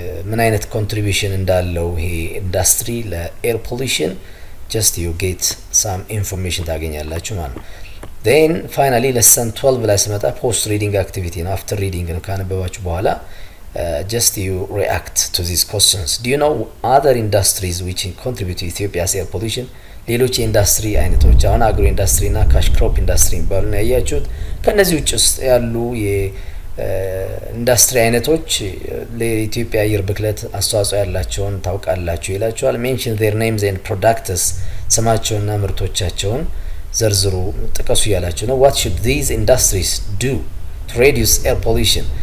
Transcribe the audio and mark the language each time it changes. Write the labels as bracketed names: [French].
[Amharic] ምን አይነት ኮንትሪቢዩሽን እንዳለው ይሄ ኢንዱስትሪ ለኤር ፖሊሽን [English] just you get some information [Amharic] ታገኛላችሁ ማለት ነው። then finally lesson 12 ላይ ስመጣ post reading activity ነው። after reading ነው ካነበባችሁ በኋላ [English] just you react to these questions. Do you know other industries which contribute to Ethiopia's air pollution? [Amharic] ሌሎች የኢንዱስትሪ አይነቶች አሁን አግሮ ኢንዱስትሪ እና ካሽ ክሮፕ ኢንዱስትሪ የሚባሉ ነው ያያችሁት። ከነዚህ ውጭ ውስጥ ያሉ የኢንዱስትሪ አይነቶች ለኢትዮጵያ አየር ብክለት አስተዋጽኦ ያላቸውን ታውቃላችሁ ይላችኋል። [English] mention their names and products [Amharic] ስማቸውና ምርቶቻቸውን ዘርዝሩ ጥቀሱ ያላችሁ ነው። [English] what should these industries do to reduce air pollution?